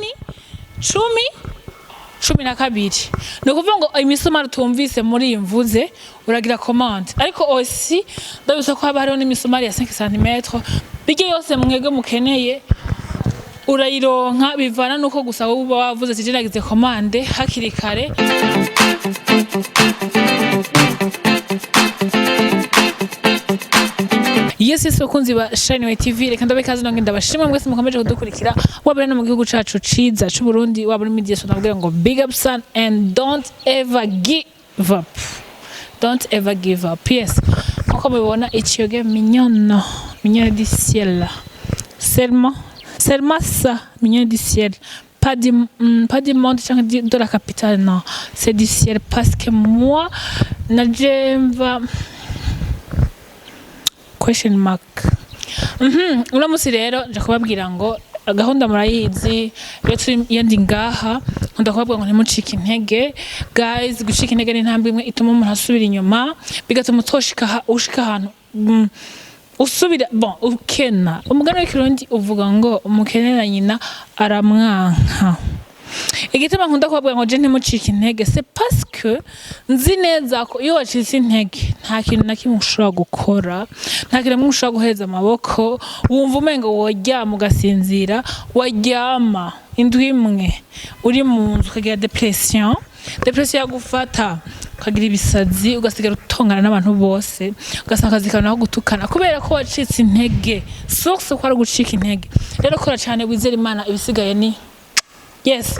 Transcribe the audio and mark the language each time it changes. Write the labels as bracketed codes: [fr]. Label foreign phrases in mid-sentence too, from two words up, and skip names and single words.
[rn] 10 no kuvuga ngo imisumari tumvise muri imvuze uragira commande ariko aussi ndabisa ko haba hariho n'imisumari ya 5 cm bige yose mwege mukeneye urayironka bivana nuko gusa uba wavuze ati nagize commande hakiri kare. Yes kunzi ba Shine TV reka ndabe kazi nonge ndabashimwe mwese mukomeje kudukurikira wabere no mu gihugu cacu ciza c'u Burundi wabere media so nabwira ngo [en] big up son and don't ever give up. Don't ever give up. Yes. [rn] Nko mubibona ikiyoge [fr] mignon du ciel. Seulement ça mignon du ciel. Pas du monde de la capitale non. C'est du ciel parce que moi najemva [en] question mark. [rn] Uno musi rero nje kubabwira ngo gahunda murayizi rero yandi ngaha ndakubabwira ngo ntimucike intege guys gucika intege ni ntambwe imwe ituma umuntu asubira inyuma bigatuma utoshika ushika ahantu usubira bon ukena umugani w'ikirundi uvuga ngo umukenera nyina aramwanka. Igituma nkunda kubabwira ngo je ntimucike intege [fr] c'est parce que [rn] nzi neza ko iyo wacitse intege nta kintu na kimwe ushobora gukora nta kintu ushobora guheza amaboko wumva umengo woryama ugasinzira waryama indwi imwe uri mu nzu ukagira depression yagufata ukagira ibisazi ugasigara utongana n'abantu bose ugasanga zikana aho gutukana kubera ko wacitse intege source ko ari gucika intege rero kora cyane wizera Imana ibisigaye ni yes.